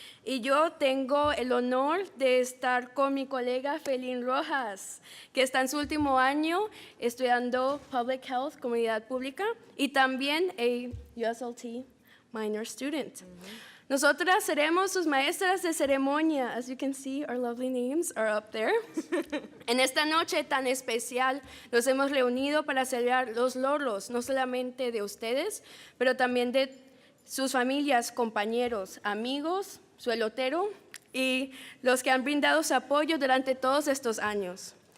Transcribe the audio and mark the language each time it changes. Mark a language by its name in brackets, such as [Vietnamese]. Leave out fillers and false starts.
[Spanish] Y yo tengo el honor de estar con mi colega Felín Rojas, que está en su último año estudiando Public Health, Comunidad Pública, y también [English] a USLT minor student. [Spanish] Nosotras seremos sus maestras de ceremonia. [English] As you can see, our lovely names are up there. [Spanish] En esta noche tan especial nos hemos reunido para celebrar los logros, no solamente de ustedes, pero también de sus familias, compañeros, amigos, su elotero y los que han brindado su apoyo durante todos estos años.